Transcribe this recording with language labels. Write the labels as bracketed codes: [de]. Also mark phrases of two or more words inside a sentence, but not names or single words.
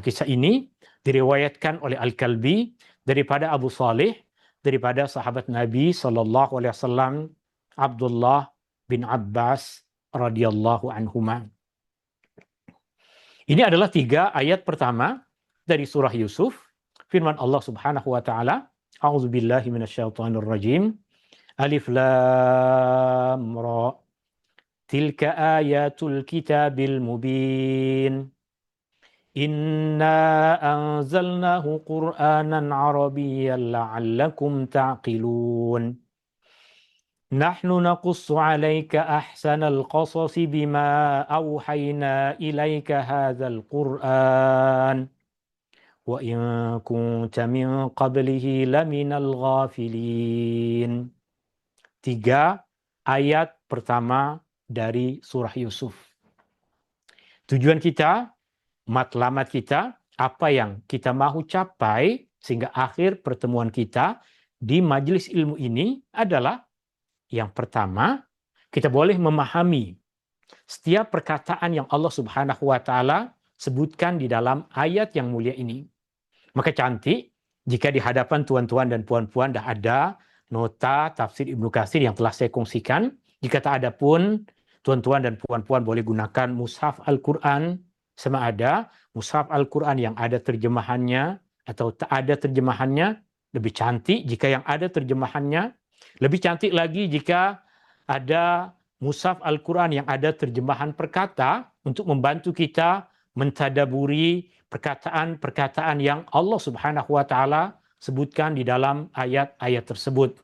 [ms] Kisah ini diriwayatkan oleh Al-Kalbi daripada Abu Salih, daripada sahabat Nabi SAW, Abdullah bin Abbas [ar] رضي الله عنهما. [ms] Ini adalah 3 ayat pertama dari surah Yusuf. [ar] Firman الله سبحانه وتعالى، أعوذ بالله من الشيطان الرجيم. الر. تلك آيات الكتاب المبين. إنا أنزلناه قرآنا عربيا لعلكم تعقلون. نحن نقص عليك أحسن القصص بما أوحينا إليك هذا القرآن وإن كنت من قبله لمن الغافلين. [ms] 3 ayat pertama dari surah Yusuf. Tujuan kita, matlamat kita, apa yang kita mau capai sehingga akhir pertemuan kita di majelis ilmu ini adalah yang pertama, kita boleh memahami setiap perkataan yang Allah [ar] سبحانه وتعالى [ms] sebutkan di dalam ayat yang mulia ini. Maka cantik jika di hadapan tuan-tuan dan puan-puan dah ada nota tafsir Ibnu Katsir yang telah saya kongsikan. Jika tak ada pun, tuan-tuan dan puan-puan boleh gunakan mushaf Al-Quran sama ada mushaf Al-Quran yang ada terjemahannya atau tak ada terjemahannya. Lebih cantik jika yang ada terjemahannya. Lebih cantik lagi jika ada mushaf Al-Quran yang ada terjemahan perkata untuk membantu kita mentadaburi perkataan-perkataan yang Allah [ar] سبحانه وتعالى [ms] sebutkan di dalam ayat-ayat tersebut.